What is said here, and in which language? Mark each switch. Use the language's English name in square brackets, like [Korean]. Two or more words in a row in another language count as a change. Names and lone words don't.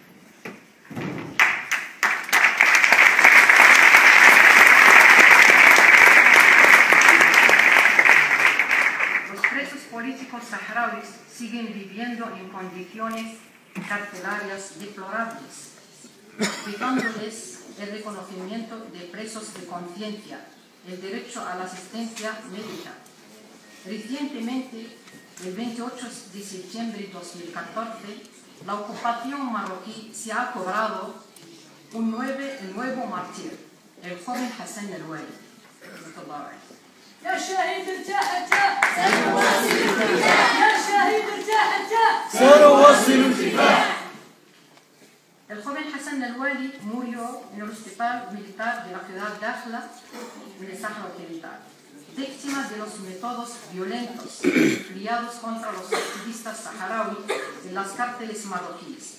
[Spanish] Los presos políticos saharauis siguen viviendo en condiciones carcelarias deplorables, privándoles el reconocimiento de presos de conciencia, el derecho a la asistencia médica. Recientemente, el 28 de septiembre de 2014, la ocupación marroquí se ha cobrado un nuevo mártir, el joven Hassan el-Wali. [Arabic] يا شهيد ارتاح ارتاح سنواصل الكفاح يا شهيد ارتاح ارتاح سنواصل الكفاح. [Spanish] El joven Hassan el-Wali murió en el hospital militar de la ciudad de Dakhla, en el Sáhara Occidental, víctima de los métodos violentos empleados contra los activistas saharauis en las cárceles marroquíes.